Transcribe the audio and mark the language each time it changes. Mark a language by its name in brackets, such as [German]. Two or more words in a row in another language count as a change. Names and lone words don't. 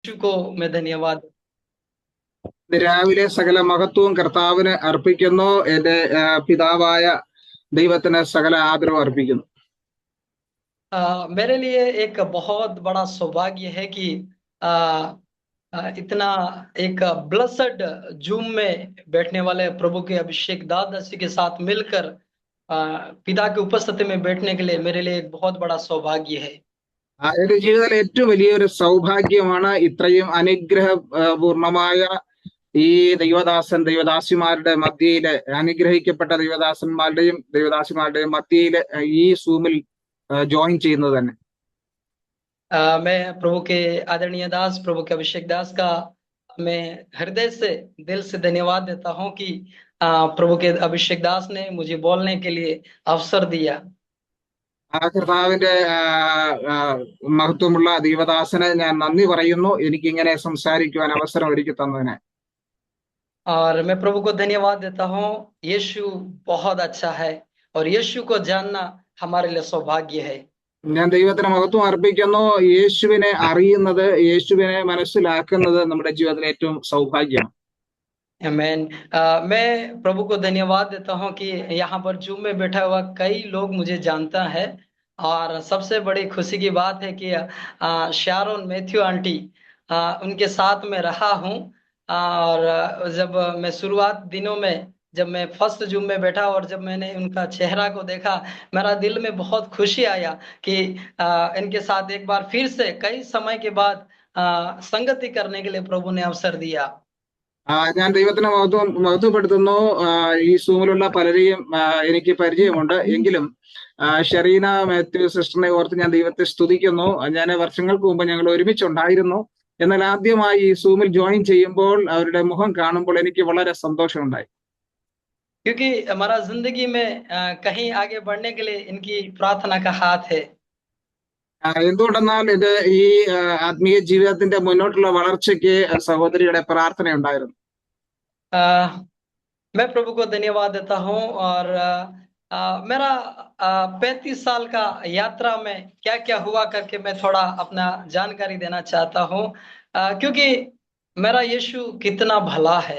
[Hindi] को मैं धन्यवाद [Malayalam] ഇന്ന് രാവിലെ സകല മഹത്വവും കർത്താവിന് അർപ്പിക്കുന്നു. എന്റെ പിതാവായ ദൈവത്തിന് സകല ആദരവും അർപ്പിക്കുന്നു. [Hindi] मेरे लिए एक बहुत बड़ा सौभाग्य है कि आ, इतना एक ब्लसड जूम में बैठने वाले प्रभु के अभिषेक दास के साथ मिलकर पिता की उपस्थिति में बैठने के लिए मेरे लिए एक बहुत बड़ा सौभाग्य है। [Malayalam] എന്റെ ജീവിതത്തിലെ ഏറ്റവും വലിയൊരു സൗഭാഗ്യമാണ് ഇത്രയും അനുഗ്രഹപൂർണമായ ഈ ദൈവദാസന്മാരുടെ മധ്യയില്, അനുഗ്രഹിക്കപ്പെട്ട ദൈവദാസിമാരുടെയും മധ്യയില് ഈ സൂമിൽ ജോയിൻ ചെയ്യുന്നത് തന്നെ. [Hindi] मैं प्रभु के आदरणीय दास प्रभु के अभिषेक दास का मैं हृदय से दिल से धन्यवाद देता हूं कि प्रभु के अभिषेक दास ने मुझे बोलने के लिए अवसर दिया। [Malayalam] കർത്താവിന്റെ മഹത്വമുള്ള ദൈവദാസന് ഞാൻ നന്ദി പറയുന്നു, എനിക്കിങ്ങനെ സംസാരിക്കുവാൻ അവസരം ഒരുക്കി തന്നതിന്. [Hindi] और मैं प्रभु को धन्यवाद देता हूँ। यीशु बहुत अच्छा है और यीशु को जानना हमारे लिए सौभाग्य है। [Malayalam] ഞാൻ ദൈവത്തിന് മഹത്വം അർപ്പിക്കുന്നു. യേശുവിനെ അറിയുന്നത്, യേശുവിനെ മനസ്സിലാക്കുന്നത് നമ്മുടെ ജീവിതത്തിലെ ഏറ്റവും സൗഭാഗ്യമാണ്. [Hindi] आमीन। मैं प्रभु को धन्यवाद देता हूँ कि यहाँ पर जूम में बैठा हुआ कई लोग मुझे जानता है और सबसे बड़ी खुशी की बात है कि शारोन मैथ्यू आंटी उनके साथ में रहा हूँ। और जब मैं शुरुआत दिनों में जब मैं फर्स्ट जूम में बैठा और जब मैंने उनका चेहरा को देखा, मेरा दिल में बहुत खुशी आया कि इनके साथ एक बार फिर से कई समय के बाद संगति करने के लिए प्रभु ने अवसर दिया। [Malayalam] ഞാൻ ദൈവത്തിന് മഹത്വപ്പെടുത്തുന്നു. ഈ സൂമിലുള്ള പലരെയും എനിക്ക് പരിചയമുണ്ട്. എങ്കിലും ഷെറീന മാത്യു സിസ്റ്ററിനെ ഓർത്ത് ഞാൻ ദൈവത്തെ സ്തുതിക്കുന്നു. ഞാൻ വർഷങ്ങൾക്ക് മുമ്പ് ഞങ്ങൾ ഒരുമിച്ചുണ്ടായിരുന്നു. എന്നാൽ ആദ്യമായി ഈ സൂമിൽ ജോയിൻ ചെയ്യുമ്പോൾ അവരുടെ മുഖം കാണുമ്പോൾ എനിക്ക് വളരെ സന്തോഷമുണ്ടായി. [Hindi] क्योंकि हमारा जिंदगी में कहीं आगे बढ़ने के लिए इनकी प्रार्थना का हाथ है। [Malayalam] എന്തുകൊണ്ടെന്നാൽ എന്റെ ഈ ആത്മീയ ജീവിതത്തിന്റെ മുന്നോട്ടുള്ള വളർച്ചയ്ക്ക് സഹോദരിയുടെ പ്രാർത്ഥന ഉണ്ടായിരുന്നു. [Hindi] मैं प्रभु को धन्यवाद देता हूँ और मेरा 35 साल का यात्रा में क्या क्या हुआ करके मैं थोड़ा अपना जानकारी देना चाहता हूँ, क्योंकि मेरा यीशु कितना भला है।